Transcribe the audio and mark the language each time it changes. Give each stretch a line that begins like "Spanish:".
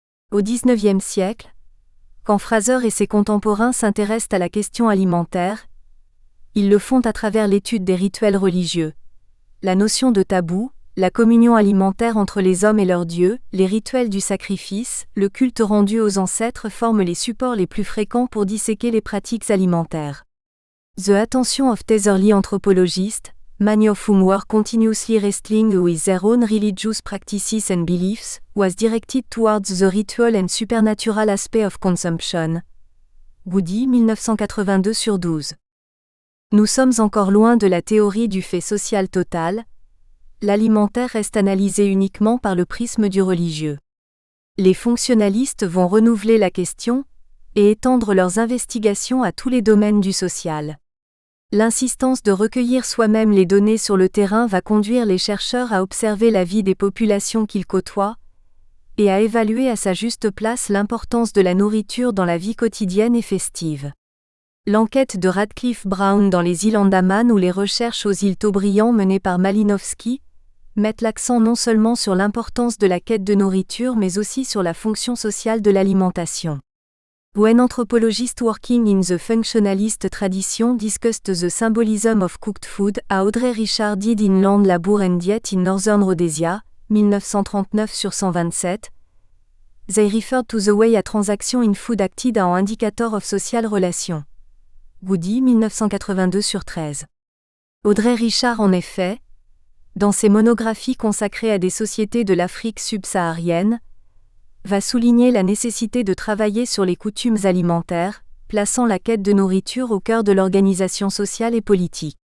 French: Au XIXe siècle, quand Fraser et ses contemporains s'intéressent à la question alimentaire, ils le font à travers l'étude des rituels religieux, la notion de tabou, la communion alimentaire entre les hommes et leurs dieux, les rituels du sacrifice, le culte rendu aux ancêtres forment les supports les plus fréquents pour disséquer les pratiques alimentaires.
English: The attention of the early anthropologists, many of whom were continuously wrestling with their own religious practices and beliefs, was directed towards the ritual and supernatural aspect of consumption.
French: Goody, 1982/12. Nous sommes encore loin de la théorie du fait social total. L'alimentaire reste analysé uniquement par le prisme du religieux. Les fonctionnalistes vont renouveler la question et étendre leurs investigations à tous les domaines du social. L'insistance de recueillir soi-même les données sur le terrain va conduire les chercheurs à observer la vie des populations qu'ils côtoient et à évaluer à sa juste place l'importance de la nourriture dans la vie quotidienne et festive. L'enquête de Radcliffe Brown dans les îles Andaman ou les recherches aux îles Taubriand menées par Malinowski mettent l'accent non seulement sur l'importance de la quête de nourriture mais aussi sur la fonction sociale de l'alimentation.
English: When anthropologists working in the functionalist tradition discussed the symbolism of cooked food, Audrey Richard did in Land Labour and Diet in Northern Rhodesia, 1939/127, they referred to the way a transaction in food acted as an indicator of social relation.
French: Goody, 1982/13. Audrey Richard, en effet, dans ses monographies consacrées à des sociétés de l'Afrique subsaharienne, va souligner la nécessité de travailler sur les coutumes alimentaires, plaçant la quête de nourriture au cœur de l'organisation sociale et politique.